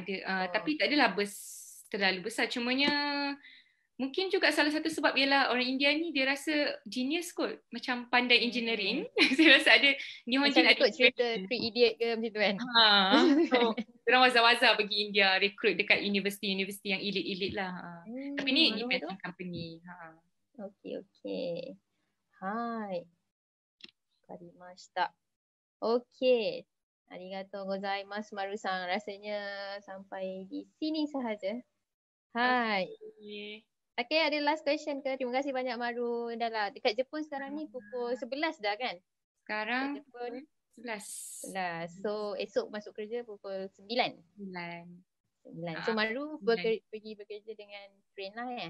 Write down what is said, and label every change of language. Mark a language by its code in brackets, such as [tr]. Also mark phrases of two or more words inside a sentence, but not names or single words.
[ms] Tapi tak adalah terlalu besar. Cumanya mungkin juga salah satu sebab ialah orang India ni dia rasa genius kot, macam pandai engineering. Saya rasa ada Nihonjin ada ikut cerita Three Idiot ke macam tu kan. So orang waza-waza pergi India recruit dekat universiti yang elite lah. Tapi ni [en] depends on company. [ms] Okay. Hai. [ja] Karimashita. [ms] Okay. [ja] Arigatou gozaimasu Maru-san. [ms] Rasanya sampai di sini sahaja. Hai. Okay, ada last question ke? Terima kasih banyak Maru. Dah lah. Dekat Jepun sekarang ni pukul 11 dah kan? Sekarang Jepun 11. So esok masuk kerja pukul 9. So Maru pergi bekerja dengan train lah ya?